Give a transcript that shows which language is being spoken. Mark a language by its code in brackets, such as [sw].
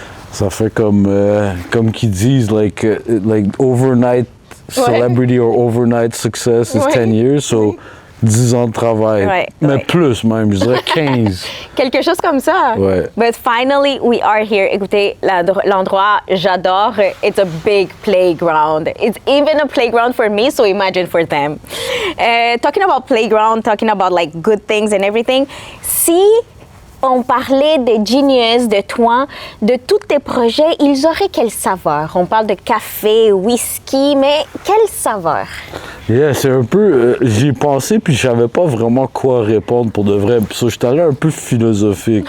[fr] Ça fait comme qu'ils disent, [en] like overnight celebrity or overnight success is 10 years, so [fr] 10 ans de travail. Mais plus même, je dirais 15. Quelque chose comme ça. Ouais. [en] But finally, we are here. [fr] Écoutez, l'endroit, j'adore. [en] It's a big playground. It's even a playground for me, so imagine for them. Talking about playground, talking about like good things and everything. [fr] Si on parlait de Genius, de toi, de tous tes projets, ils auraient quelle saveur? On parle de café, whisky, mais quelle saveur? Yeah, c'est un peu... j'y ai pensé, puis je savais pas vraiment quoi répondre pour de vrai. Puis ça, j'étais allé un peu philosophique.